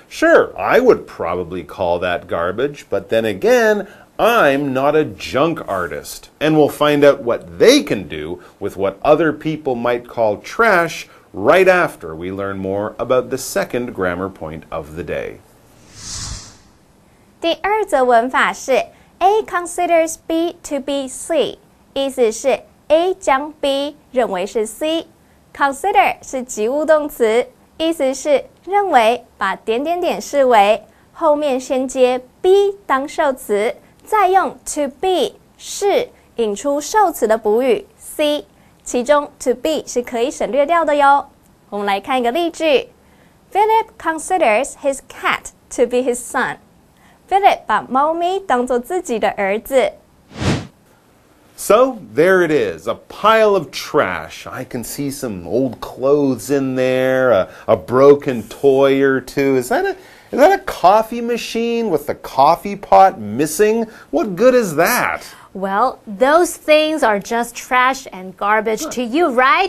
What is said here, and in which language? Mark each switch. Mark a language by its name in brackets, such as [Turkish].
[English] Sure, I would probably call that garbage, but then again, I'm not a junk artist. And we'll find out what they can do with what other people might call trash right after we learn more about the second grammar point of the day. [Chinese] 第二则文法是 [English] A considers B to be C， [Chinese] 意思是 A 将 B 认为是 C。Consider 是及物动词，意思是认为，把点点点视为，后面先接 be 当受词，再用 to be 是引出受词的补语 C， 其中 to be 是可以省略掉的哟。我们来看一个例句 [English] ：Philip considers his cat to be his son. [Chinese] Philip 把猫咪当作自己的儿子。 [English] So, there it is, a pile of trash. I can see some old clothes in there, a broken toy or two. Is that a coffee machine with the coffee pot missing? What good is that? Well, those things are just trash and garbage to you, right?